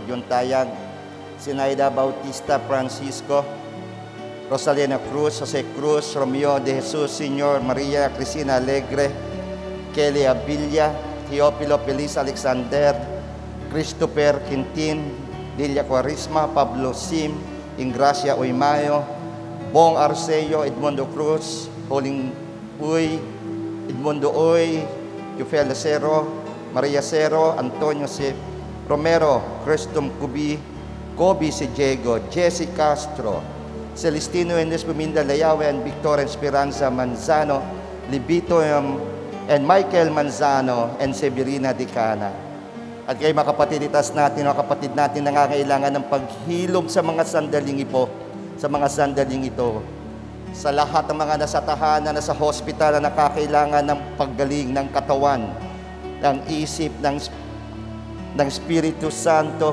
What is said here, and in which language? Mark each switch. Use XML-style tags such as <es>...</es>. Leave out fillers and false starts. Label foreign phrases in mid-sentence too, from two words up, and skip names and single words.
<en>John Tayag, Sinaida Bautista Francisco, Rosalina Cruz, Jose Cruz, Romeo de Jesus Sr., Maria Cristina Alegre, Kelly Abilla, Teopilo Feliz Alexander, Christopher Quintin, Lilia Quarisma, Pablo Sim, Ingracia Oymayo, Bong Arceo, Edmundo Cruz, Holing Uy, Edmundo Uy, Yufel Acero, Maria Cero, Antonio C. Romero, Cristom Cubi, Kobe C. Diego, Jesse Castro, Celestino Enes Puminda Layawe, and Victor Esperanza Manzano, Libito and Michael Manzano, and Severina Dicana.</en> <tl>At kay mga kapatiditas natin, mga kapatid natin nangangailangan ng paghilom sa mga sandaling ito, sa lahat ng mga nasa tahanan, nasa hospital na nakakailangan ng paggaling ng katawan, ng isip, ng Espiritu Santo.</tl>